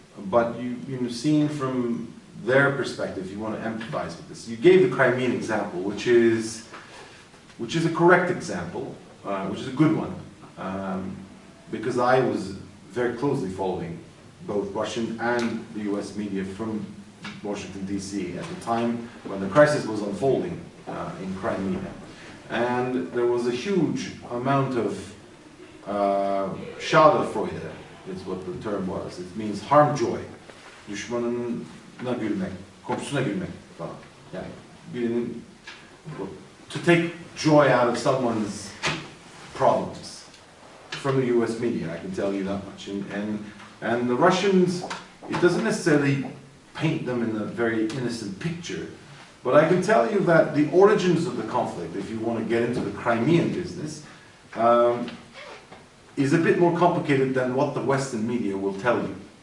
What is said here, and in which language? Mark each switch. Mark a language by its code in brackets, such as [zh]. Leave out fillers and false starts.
[en] But you've seen from their perspective, you want to empathize with this. You gave the Crimean example, which is a correct example, which is a good one, because I was very closely following both Russian and the US media from Washington, D.C. at the time when the crisis was unfolding in Crimea. And there was a huge amount of Schadenfreude, is what the term was. It means harm joy. [tr] Düşmanına gülmek, komşusuna gülmek falan. Yani birinin, [en] to take joy out of someone's problems from the US media, I can tell you that much. And the Russians, it doesn't necessarily paint them in a very innocent picture, but I can tell you that the origins of the conflict, if you want to get into the Crimean business, is a bit more complicated than what the Western media will tell you.